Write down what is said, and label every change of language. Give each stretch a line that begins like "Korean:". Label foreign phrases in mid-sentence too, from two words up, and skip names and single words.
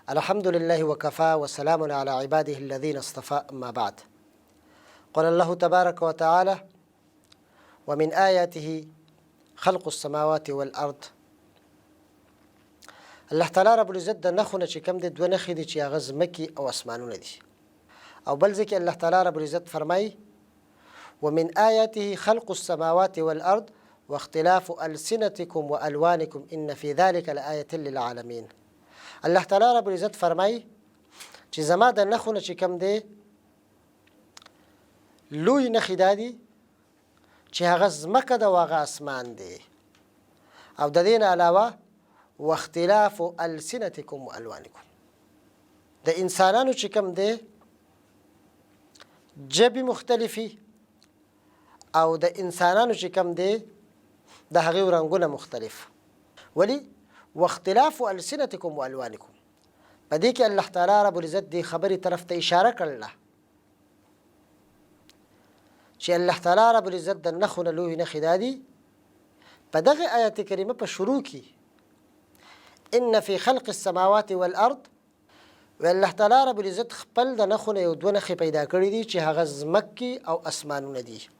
Arabic: الحمد لله وكفى وسلام على عباده الذين اصطفى أما بعد. قال الله تبارك وتعالى: ومن آياته خلق السماوات والأرض.
Pashto: الله تعالی رب العزت د نخونه چې کوم د دوه نخې دي چې هغه ځمکې او اسمانونه دي. او بل ځکه الله تعالی رب العزت فرمایي:
Arabic: ومن آياته خلق السماوات والأرض واختلاف ألسنتكم وألوانكم إن في ذلك لآية للعالمين.
Pashto: الله تعالی رب العزت فرمایي چې زما د نخونه چې کوم دی لوی نخې دا دي چې هغه ځمکه ده او هغه اسمان دی. او د دې نه علاوه
Arabic: واختلاف ألسنتكم وألوانكم،
Pashto: د انسانانو چې کوم دی ژبې مختلفي او د انسانانو چې کوم دی د هغې رنګونه مختلف.
Arabic: ولی واختلاف ألسنتكم وألوانكم،
Pashto: په دې کې الله تعالی رب العزت دې خبرې طرف ته اشاره کړله چې الله تعالی رب العزت د نخونه لوی نخې دا دي. په دغه آیت کریمه په شروع کې
Arabic: ان فی خلق السماوات والارض،
Pashto: و الله تعالی رب العزت خپل د نخونه یو دوه نخې پیدا کړي دي چې هغه ځمکې او اسمانونه دي.